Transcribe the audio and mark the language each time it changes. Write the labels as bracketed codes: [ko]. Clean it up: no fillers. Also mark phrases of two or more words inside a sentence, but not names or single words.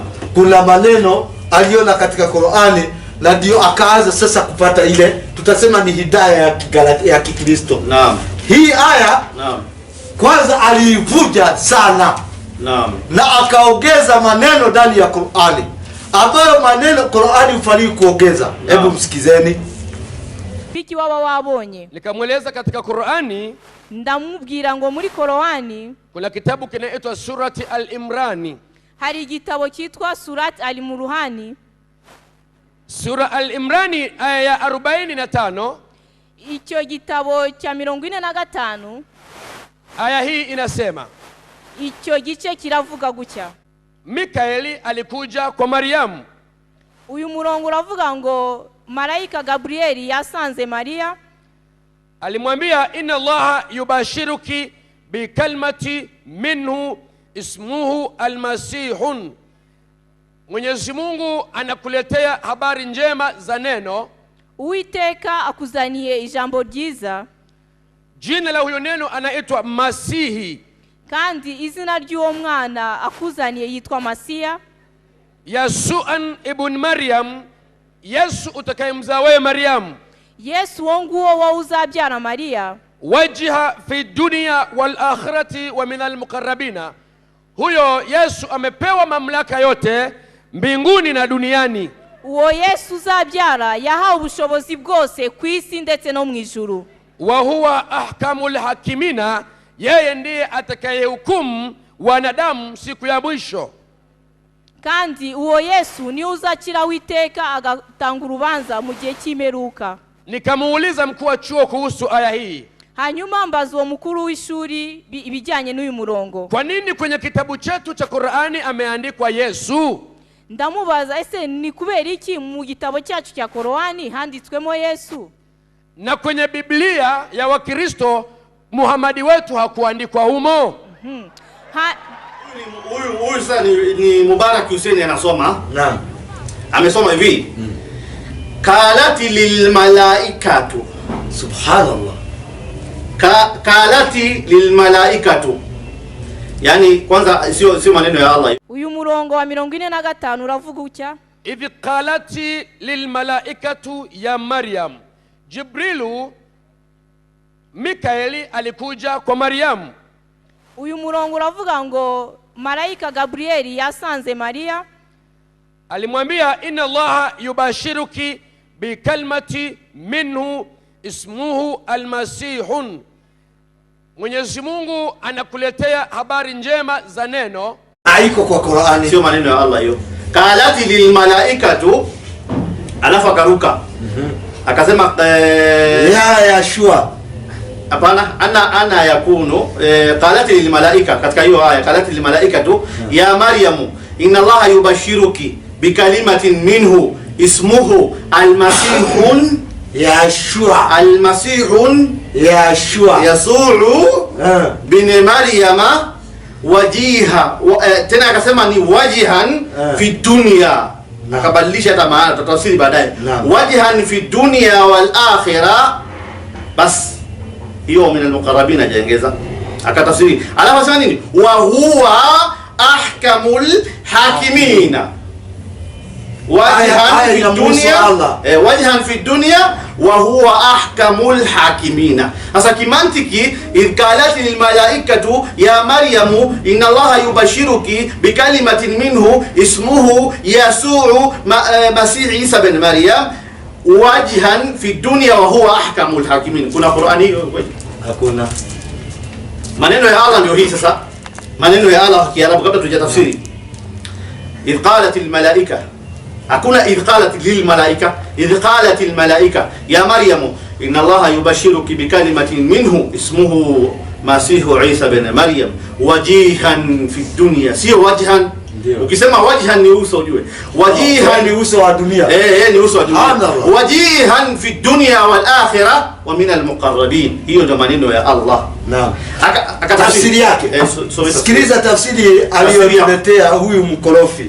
[sw] Kuna maneno aliona katika Qur'ani na ndio akaanza sasa kupata ile tutasema ni hidayah ya Kikristo. Naam. Hii aya kwanza aliivuja sana. Naam. Na akaongeza maneno ndani ya Qur'ani ambayo maneno Qur'ani hufai kuongeza. Hebu msikizeni. [rw] Piki waba wabonye. [sw] Nikamweleza katika Qur'ani, [rw] ndamubwira ngo muri Qur'ani [sw] kuna kitabu kinaitwa Surati Al-Imran. [rw] Hari igitabo kitwa Surat Al-Imran. [sw] Sura Al-Imran aya ya 45. [rw] Icyo gitabo cha 45. [sw] Aya hii inasema, [rw] icyo gice kiravuga gutya: [sw] Mikaeli alikuja kwa Mariamu. [rw] Uyu murongo uravuga ngo malaika Gabrieli yasanze Maria, [ar] alimwambia إن الله يبشرك ب كلمة منه اسمه المسيح. [sw] Mwenyezi Mungu anakuletea habari njema za neno. [rw] Uiteka akuzaniye ijambo ryiza. [sw] Jina la huyo neno anaitwa Masihi. [rw] Kandi izina ry'uwo mwana akuzaniye yitwa Masiya. [ar] يسوع ابن مريم, [sw] Yesu utakayemzaa wewe Maryam. [rw] Yesu wonguo wa uzabyara Maria. [ar] وجيها في الدنيا والآخرة ومن المقربين. [sw] Huyo Yesu amepewa mamlaka yote mbinguni na duniani. [rw] Uwo Yesu uzabyara yahawe ubushobozi bwose ku isi ndetse no mu ijuru. [ar] وهو أحكم الحاكمين, [sw] yeye ndiye atakayehukumu wanadamu siku ya mwisho. [rw] kandi uwo Yesu ni uzakira witeka agatanga urubanza mu gihe cy'imperuka. [sw] Nikamuuliza mkuu wa chuo kuhusu aya hii. [rw] Hanyuma mbaza uwo mukuru w'ishuri ibijyanye n'uyu murongo. [sw] Kwa nini kwenye kitabu chetu cha Qur'ani ameandikwa Yesu? [rw] Ndamubaza ese ni kubera iki mu gitabo cyacu cya Qur'ani handitswemo Yesu? [sw] Na kwenye Biblia ya Wakristo Muhammadi wetu hakuandikwa humo. Huyu sasa ni Mubarak Hussein anasoma. Naam. Amesoma hivi. [ar] قالت للملائكة. Subhanallah. قالت للملائكة. [sw] Yani kwanza sio maneno ya Allah. [rw] Uyu murongo wa 45 uravuga ucya? [ar] إذ قالت للملائكة يا مريم. [sw] Jibrilu Mikaeli alikuja kwa Maryam. [rw] Uyu murongo uravuga ngo malaika Gabrieli yasanze Maria, [ar] alimwambia إن الله يبشرك ب كلمة منه اسمه المسيح. [sw] Mwenyezi Mungu anakuletea habari njema za neno. Haiko kwa Qur'ani, sio maneno ya Allah hiyo. [ar] قالت للملائكة, [sw] alafu akaruka. Akasema ya shua. [ar] Hapana, أن يكون قالت للملائكة, [sw] katika hiyo aya [ar] قالت للملائكة يا مريم إن الله يبشرك بكلمة منه اسمه المسيح [sw] Yashua [ar] يسوع بن مريم وجيها [sw] tena akasema ni [ar] وجيها في الدنيا. [sw] Akabadilisha hata maana, tutafsiri baadaye. [ar] وجيها في الدنيا والآخرة. [sw] Bas hiyo [ar] من المقربين [sw] ajaongeza akatafsiri. Alafu sema nini? [ar] وهو أحكم الحاكمين. وجها في الدنيا، وجها في الدنيا وهو أحكم الحاكمين. [sw] Sasa kimantiki, [ar] إذ قالت للملائكة يا مريم إن الله يبشرك بكلمة منه اسمه يسوع مسيح عيسى بن مريم وجها في الدنيا وهو أحكم الحاكمين. [sw] Kuna Qur'ani hiyo? Hakuna. Maneno ya Allah ndio hii sasa. Maneno ya Allah Kiarabu kabla tujatafsiri. [ar] إذ قالت الملائكة. Hakuna إذ قالت للملائكة. إذ قالت الملائكة يا مريم إن الله يبشرك بكلمة منه اسمه مسيح عيسى بن مريم وجيها في الدنيا. [sw] Sio wajhan. Ukisema wajhan ni uso, ujue wajihan ni uso wa dunia. Ni uso wa dunia. [ar] وجيها في الدنيا والآخرة ومن المقربين. [sw] Hiyo ndio maneno ya Allah. Naam. Tafsiri yake. Sikiliza tafsiri aliyoletea huyu mkorofi